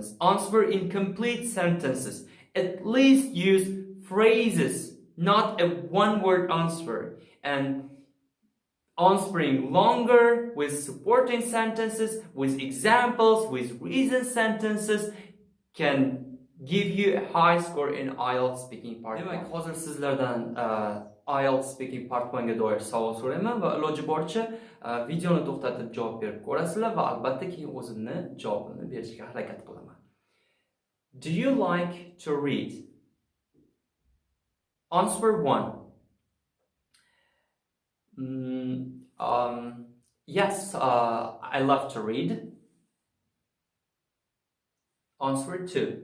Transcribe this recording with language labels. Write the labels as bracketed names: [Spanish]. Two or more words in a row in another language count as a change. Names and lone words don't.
[English] Answer in complete sentences. At least use phrases, not a one-word answer. And answering longer with supporting sentences, with examples, with reason sentences can give you a high score in IELTS speaking part 1. [Uzbek] Demak, hozir sizlardan [English] IELTS speaking part 1 [Uzbek] ga doir savol so'rayman va iloji boricha videoni to'xtatib javob berib ko'rasizlar va albatta keyin o'zimni javobimni berishga harakat qilaman. [English] Do you like to read? Answer 1. Yes, I love to read. Answer 2.